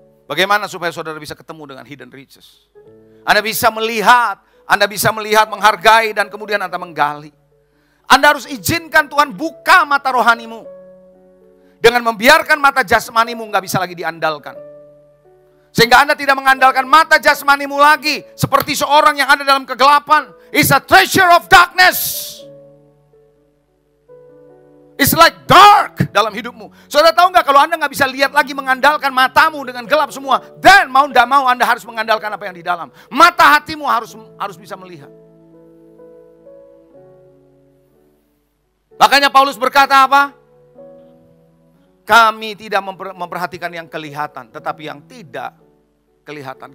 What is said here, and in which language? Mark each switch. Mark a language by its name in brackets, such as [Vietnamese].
[Indonesian] Bagaimana supaya saudara bisa ketemu dengan hidden riches? Anda bisa melihat, menghargai, dan kemudian Anda menggali. Anda harus izinkan Tuhan buka mata rohanimu. Dengan membiarkan mata jasmanimu nggak bisa lagi diandalkan. Sehingga Anda tidak mengandalkan mata jasmanimu lagi. Seperti seorang yang ada dalam kegelapan. [English] It's a treasure of darkness. It's like dark [Indonesian] dalam hidupmu. Saudara tahu nggak, kalau Anda nggak bisa lihat lagi mengandalkan matamu dengan gelap semua, dan mau nggak mau Anda harus mengandalkan apa yang di dalam. Mata hatimu harus bisa melihat. Makanya Paulus berkata apa? Kami tidak memperhatikan yang kelihatan, tetapi yang tidak kelihatan.